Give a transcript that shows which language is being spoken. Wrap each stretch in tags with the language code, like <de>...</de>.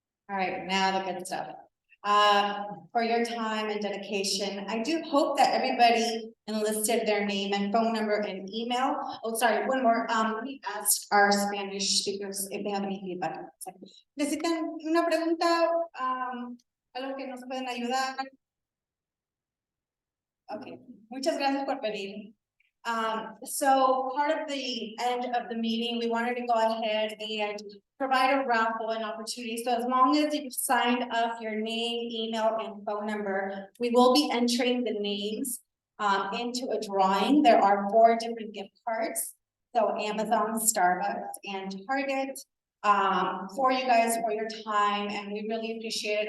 <en>All right, now the good stuff. For your time and dedication, I do hope that everybody enlisted their name and phone number and email. Oh, sorry, one more. Let me ask our Spanish speakers if they have any feedback.</en> <es>¿Necesitan una pregunta? Algo que nos pueden ayudar. Okay, muchas gracias por venir.</es> <en>So part of the end of the meeting, we wanted to go ahead and provide a raffle and opportunity. So as long as you've signed up your name, email, and phone number, we will be entering the names into a drawing. There are 4 different gift cards. So Amazon, Starbucks, and Target, for you guys, for your time, and we really appreciate it.</en>